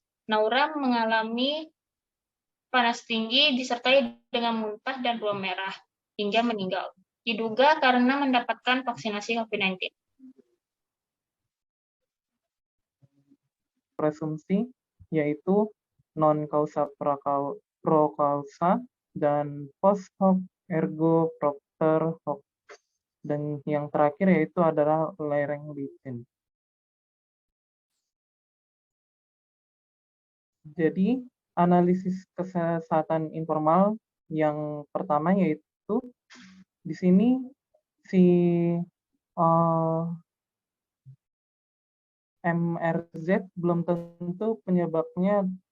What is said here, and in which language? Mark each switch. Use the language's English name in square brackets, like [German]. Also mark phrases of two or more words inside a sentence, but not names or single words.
[Indonesian] Naura mengalami panas tinggi disertai dengan muntah dan ruam merah hingga meninggal. Diduga karena mendapatkan vaksinasi COVID-19. Presumsi yaitu [Latin] non causa pro causa [Indonesian] dan [Latin] post hoc ergo propter hoc. [Indonesian] Dan yang terakhir yaitu adalah lereng licin. Jadi, analisis kesehatan informal yang pertama yaitu di sini si MRZ belum tentu penyebabnya.